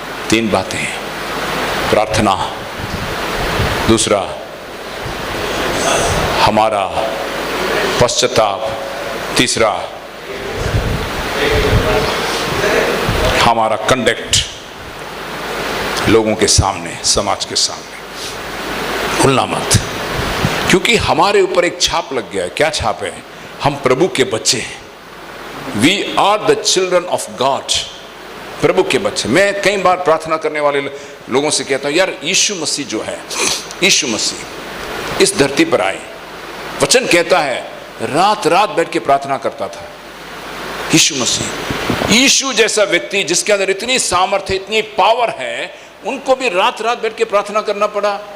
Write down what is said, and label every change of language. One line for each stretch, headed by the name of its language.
Hindi: 3 बातें, प्रार्थना, दूसरा हमारा पश्चाताप, तीसरा हमारा कंडक्ट लोगों के सामने, समाज के सामने। भूलना मत, क्योंकि हमारे ऊपर एक छाप लग गया है। क्या छाप है? हम प्रभु के बच्चे हैं।
English: We are the children of God.
Hindi: प्रभु के बच्चे। मैं कई बार प्रार्थना करने वाले लोगों से कहता हूँ, यार यीशु मसीह जो है, यीशु मसीह इस धरती पर आए, वचन कहता है रात रात बैठ के प्रार्थना करता था। यीशु मसीह, यीशु जैसा व्यक्ति जिसके अंदर इतनी सामर्थ्य, इतनी पावर है, उनको भी रात रात बैठ के प्रार्थना करना पड़ा।